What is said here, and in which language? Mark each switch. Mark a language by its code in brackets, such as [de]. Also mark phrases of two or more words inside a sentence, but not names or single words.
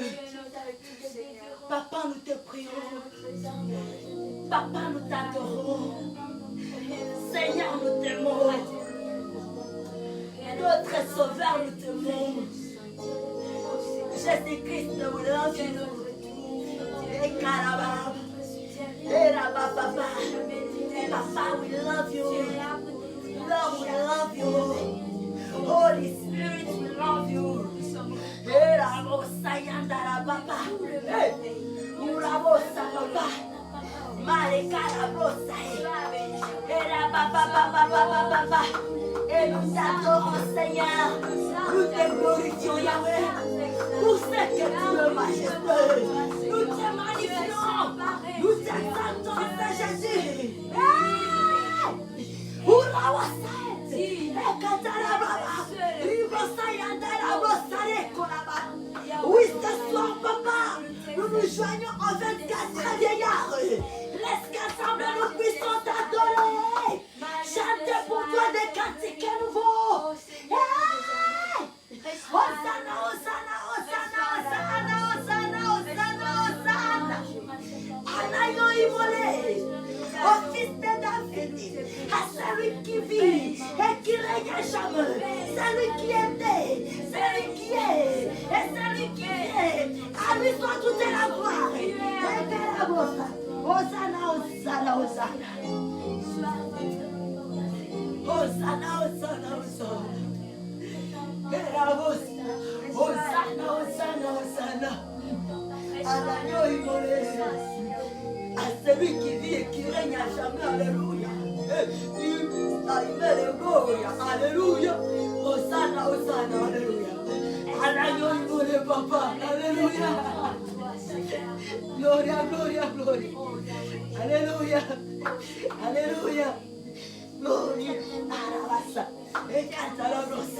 [fr] Papa, nous te prions. Papa, nous t'adorons. Seigneur, nous t'aimons. Notre Sauveur, nous t'aimons. Jésus-Christ, [en] we love you. Et Karabab. Et Rabababa. [fr] Papa, [en] we love you. Lord, we love you. Holy Spirit, we love you. Hey, Rabosayanda Rababa. Hey, Urabosa Baba. Malekara Brosay. Hey, Rabababa. [fr] Et nous t'adorons, Seigneur. Nous te glorifions, Yahweh. Pour ce que tu es, majesté. Nous te magnifions. Nous t'exaltons, Saint Jésus. Oui, ce soir, papa, nous nous joignons en 24 vieillards. Laisse qu'ensemble nous puissions t'adorer. Chantez pour toi des cantiques nouveaux. Hosanna, Hosanna, Hosanna, Hosanna, Hosanna, Hosanna, Hosanna. Anaïo Imolé, au fils de David, à celui qui vit et qui règne jamais, celui qui était, celui qui est, et celui qui est. À lui soit toute la gloire. Et que la bosse. Hosanna, Hosanna, Hosanna. Hosanna, Hosanna, Hosanna. Et la bosse. Hosanna, Hosanna, Hosanna. Anaïo Imolé. À celui qui vit et qui règne à jamais, alléluia. Alléluia. Hosanna, Hosanna, alléluia. Alléluia, papa, alléluia. [la] Gloria, gloria, gloria. [fr] Alléluia. Alléluia. Gloria, alabasa. Et canta la brosa.